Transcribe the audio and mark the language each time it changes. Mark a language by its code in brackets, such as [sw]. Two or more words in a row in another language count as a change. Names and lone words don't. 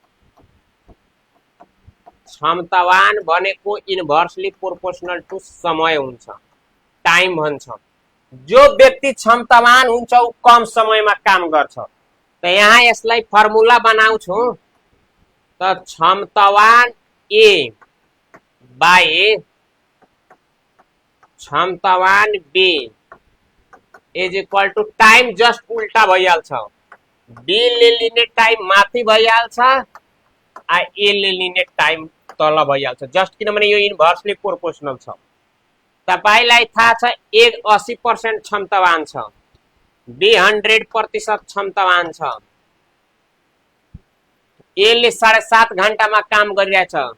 [ne] क्षमतावान भनेको [en] inversely proportional to [ne] समय हुन्छ, टाइम भन्छ। जो व्यक्ति क्षमतावान हुन्छ ऊ कम समयमा काम गर्छ। त यहाँ यसलाई फर्मुला बनाउँछु, त क्षमतावान ए बाई क्षमतावान [en] B is equal to time [ne] जस्ट उल्टा भइहाल्छ बी ले लिने टाइम माथि भइहाल्छ आ ए ले लिने टाइम तल भइहाल्छ जस्ट किनभने यो [en] inversely proportional [ne] छ तपाईलाई थाहा छ ए 80% क्षमतावान छ बी 100% क्षमतावान छ ए ले 7.5 घण्टामा काम गरिरहेछ